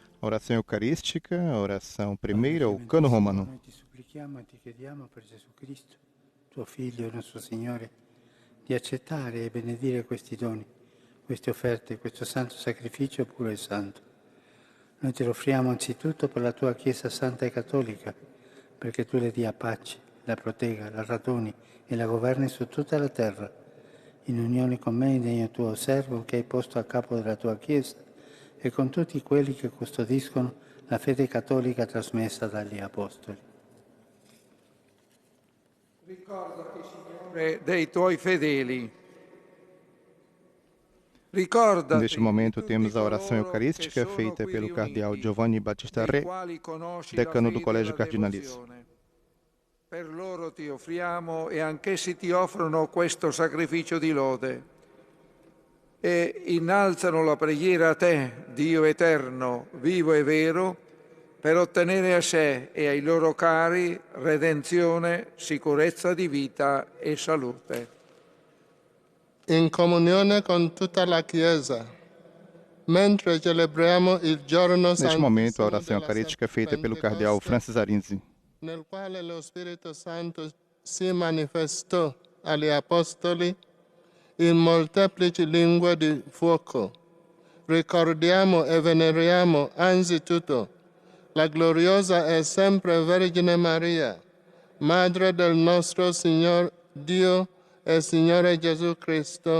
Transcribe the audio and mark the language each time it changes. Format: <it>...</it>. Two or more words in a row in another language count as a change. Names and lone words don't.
<pt>oração eucarística, a oração primeira, o cano romano.</pt> <it>Noi ti supplichiamo e ti chiediamo per Gesù Cristo, tuo Figlio e nostro Signore, di accettare e benedire questi doni, queste offerte, questo santo sacrificio puro e santo. Noi te lo offriamo anzitutto per la tua Chiesa Santa e Cattolica, perché tu le dia pace, la protegga, la raduni e la governi su tutta la terra, in unione con me, degno tuo servo che hai posto a capo della tua Chiesa, e con tutti quelli che custodiscono la fede cattolica trasmessa dagli Apostoli. Ricordati, Signore, dei tuoi fedeli. Ricordati</it> <pt>Neste momento</pt> <it>di tutti</it> <pt>temos a oração</pt> <it>coloro</it> <pt>eucarística</pt> <it>che sono</it> <pt>feita</pt> <it>qui</it> <pt>pelo cardeal</pt> <it>riuniti,</it> <pt>Giovanni Battista</pt> <it>dei</it> <pt>Re,</pt> <it>quali conosci</it> <pt>decano</pt> <it>la</it> <pt>do</pt> <it>fede e</it> <pt>Colégio</pt> <it>la</it> <pt>Cardinalis.</pt> <it>devozione. Per loro ti offriamo e anch'essi ti offrono questo sacrificio di lode e innalzano la preghiera a te, Dio eterno, vivo e vero, per ottenere a sé e ai loro cari redenzione, sicurezza di vita e salute. In comunione con tutta la Chiesa, mentre celebriamo il giorno</it> <pt>Neste momento, a</pt> <it>santissimo</it> <pt>oração</pt> <it>della</it> <pt>eucarística é feita pelo cardeal</pt> <it>Pentecoste,</it> <pt>Francis Arinzi.</pt> <it>nel quale lo Spirito Santo si manifestò agli Apostoli in molteplici lingue di fuoco. Ricordiamo e veneriamo anzitutto la gloriosa e sempre Vergine Maria, Madre del nostro Signor Dio e Signore Gesù Cristo,</it>